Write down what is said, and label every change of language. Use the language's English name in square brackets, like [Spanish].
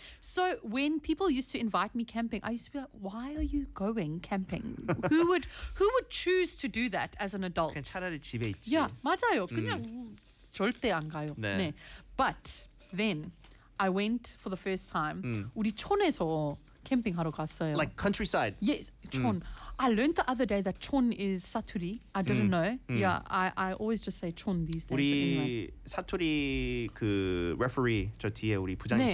[English] So when people used to invite me camping, I used to be like, why are you going camping? who would choose to do that as an adult? [Korean] 차라리 집에 있지. [English] Yeah, [Korean] 맞아요. 그냥 절대 안 가요. 네. 네. [English] But then I went for the first time. [Korean] 우리 촌에서 캠핑 하러 갔어요. [English] Like countryside. Yes, 촌. I learned the other day that 촌 is 사투리. I didn't know. Yeah, I always just say 촌 these days. [Korean] 우리 [English] anyway. [Korean] 사투리 그 레퍼리 저 뒤에 우리 부장님 네.